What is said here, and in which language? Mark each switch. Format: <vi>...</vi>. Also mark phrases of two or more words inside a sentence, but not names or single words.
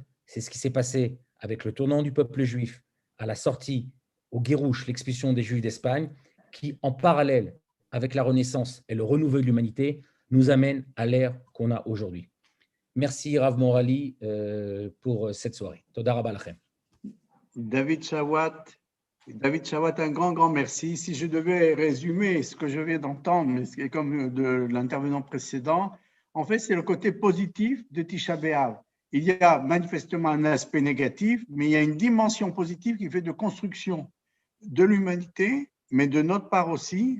<fr>C'est ce qui s'est passé avec le tournant du peuple juif à la sortie au Guérouche, l'expulsion des Juifs d'Espagne, qui, en parallèle avec la Renaissance et le renouveau de l'humanité, nous amène à l'ère qu'on a aujourd'hui. Merci Rav Morali pour cette soirée.</fr> <he>תודה רבה לכם.</he> <fr>David Chawat, un grand merci. Si je devais résumer ce que je viens d'entendre, mais c'est comme de l'intervenant précédent, en fait, c'est le côté positif de Tisha B'Av. Il y a manifestement un aspect négatif, mais il y a une dimension positive qui fait de construction de l'humanité, mais de notre part aussi.</fr>